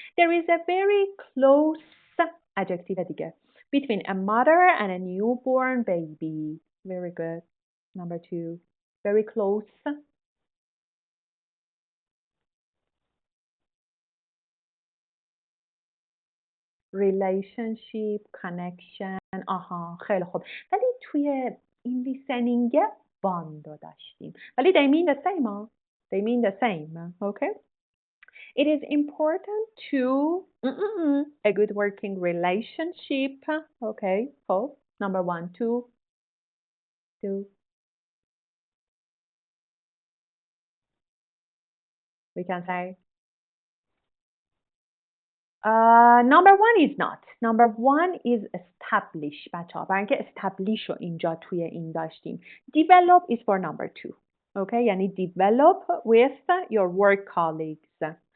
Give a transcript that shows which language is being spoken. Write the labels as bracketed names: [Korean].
[English] There is a very close adjective [Persian] دیگه [English] between a mother and a newborn baby. Very good. Number 2. Very close. Relationship, connection. [Persian] آها خیلی خوب. ولی توی این listening bond رو داشتیم. [English] ولی they mean the same. They mean the same. Okay? It is important to a good working relationship. Okay, so number 1, 2. We can say number 1 is not. Number 1 is establish. [Persian] بچه ها برای اینکه establish رو اینجا توی این داشتیم. [English] Develop is for number 2. Okay, [Persian] یعنی [English] develop with your work colleagues.